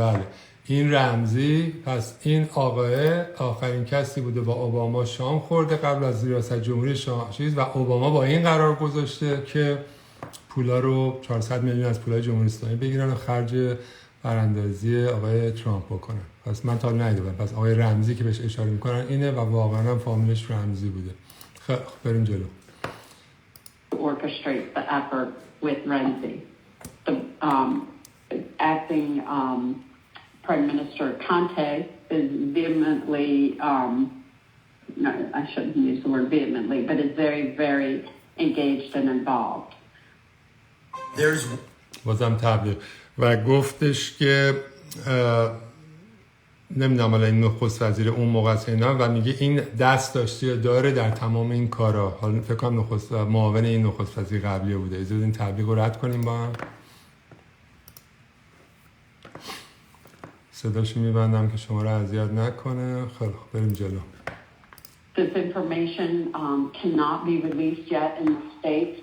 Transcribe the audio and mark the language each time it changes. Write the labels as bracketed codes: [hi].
[fa] بله این رمزی. پس این آقای آخرین کسی بوده با اوباما شام خورده قبل از ریاست جمهوری و اوباما با این قرار گذاشته که پولا رو 400 میلیون از پولای جمهوری اسلامی بگیرن و خرج براندازی آقای ترامپ بکنن. پس من تا ندیدم. پس آقای رمزی که بهش اشاره میکنن اینه و واقعا هم فامیلش رمزی بوده. خب بریم جلو. [en] Orchestrate the effort with Renzi. The acting Prime Minister Conte is vehemently, no, I shouldn't use the word vehemently, but is very, very engaged and involved. [fa] بازم تبلیغ و گفتش که نمیدونم حالا این نخست وزیر اون موقع است اینا و میگه این دست داشته داره در تمام این کارا. حالا فکر کنم نخست معاون این نخست وزیر قبلی بوده. اجازه بدین تبلیغ رو رد کنیم با هم. صداشو میبندم که شما رو اذیت نکنه. خیلی خوب بریم جلو. [en] This information cannot be released yet in the States.